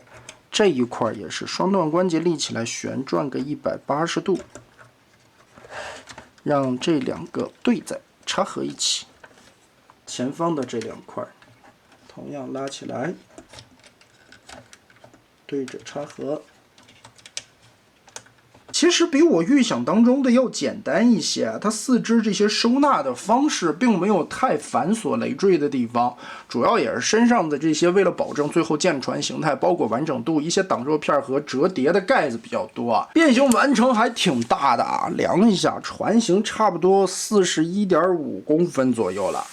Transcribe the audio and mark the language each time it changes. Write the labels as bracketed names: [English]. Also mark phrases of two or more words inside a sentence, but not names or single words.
[Chinese] 這一塊也是雙段關節立起來，旋轉個180度，讓這2個對在插合一起。前方的這2塊同樣拉起來，對着插合。其實比我預想當中的要簡單一些，它4肢這些收納的方式並沒有太繁瑣累赘的地方，主要也是身上的這些为了保证最後艦船形態包裹完整度，一些擋熱片和折疊的蓋子比較多。变形完成還挺大的啊，量一下，船型差不多41.5公分左右了。